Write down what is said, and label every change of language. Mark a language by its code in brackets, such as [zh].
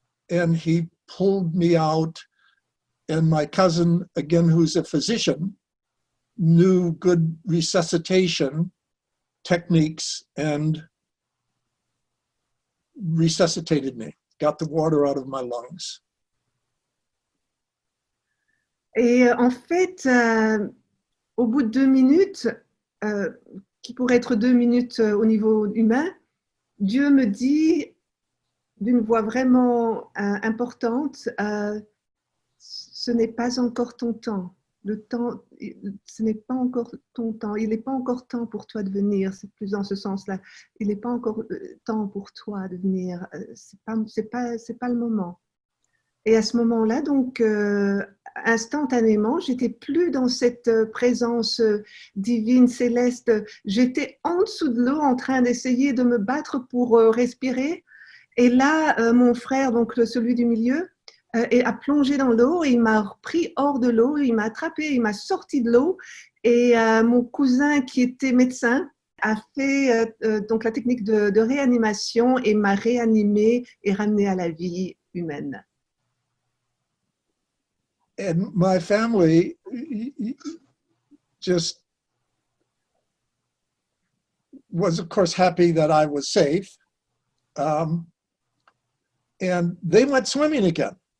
[en] And he pulled me out. And my cousin, again, who's a physician, knew good resuscitation techniques and resuscitated me, got the water out of my lungs. [fr] Et en fait, au bout de 2 minutes, qui pourraient être 2 minutes au niveau humain, Dieu me dit d'une voix vraiment importante, ce n'est pas encore ton temps. Le temps, ce n'est pas encore ton temps. Il n'est pas encore temps pour toi de venir. C'est plus dans ce sens-là. Il n'est pas encore temps pour toi de venir. C'est pas le moment. Et à ce moment-là, donc, instantanément, j'étais plus dans cette présence divine, céleste. J'étais en dessous de l'eau en train d'essayer de me battre pour respirer. Et là, mon frère, donc celui du milieu, a plongé dans l'eau et il m'a pris hors de l'eau, il m'a attrapé, il m'a sorti de l'eau. Et mon cousin qui était médecin a fait donc la technique de réanimation et m'a réanimé et ramené à la vie humaine. [en] And my family just was, of course, happy that I was safe. And they went swimming again.